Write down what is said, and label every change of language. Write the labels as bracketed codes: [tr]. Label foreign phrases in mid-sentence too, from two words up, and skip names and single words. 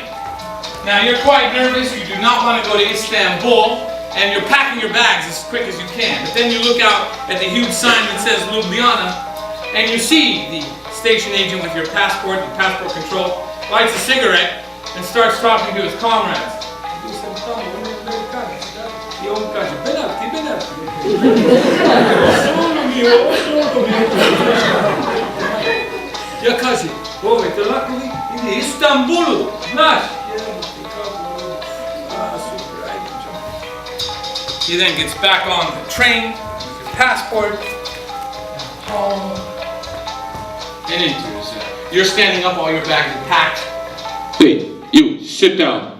[en] Now you're quite nervous, you do not want to go to Istanbul, and you're packing your bags as quick as you can. But then you look out at the huge sign that says Ljubljana, and you see the station agent with your passport control, lights a cigarette, and starts talking to his comrades. [sl] Ja kaže, te lako ide Istanbulu, znaš? [en] He then gets back on the train with your passport, and enters. You're standing up, all your bags are packed. Hey, you, sit down.